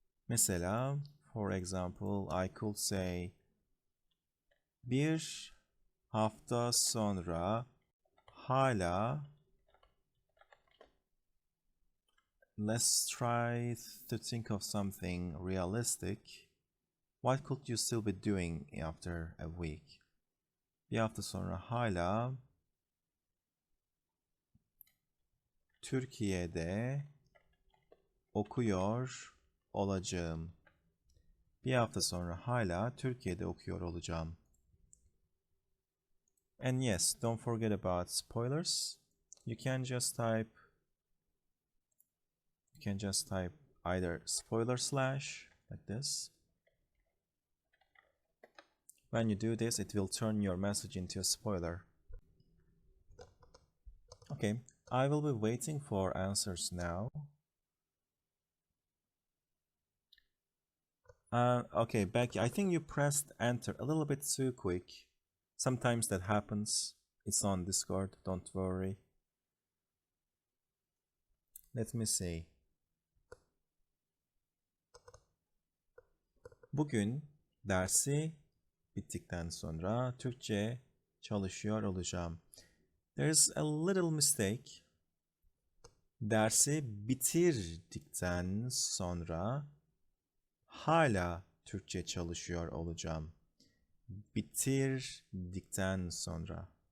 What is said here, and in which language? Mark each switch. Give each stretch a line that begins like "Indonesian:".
English: Mesela, for example, I could say
Turkish: 1 hafta sonra hala
English: let's try to think of something realistic. What could you still be doing after a week?
Turkish: Bir hafta sonra hala Türkiye'de okuyor olacağım. Bir hafta sonra hala Türkiye'de okuyor olacağım.
English: And yes, don't forget about spoilers. You can just type either spoiler slash like this. When you do this, it will turn your message into a spoiler. Okay, I will be waiting for answers now. Okay, Becky, I think you pressed enter a little bit too quick. Sometimes that happens. It's on Discord, don't worry. Let me see.
Turkish: Bugün dersi bittikten sonra Türkçe çalışıyor olacağım.
English: There's a little mistake.
Turkish: Dersi bitirdikten sonra hala Türkçe çalışıyor olacağım. Bitirdikten sonra.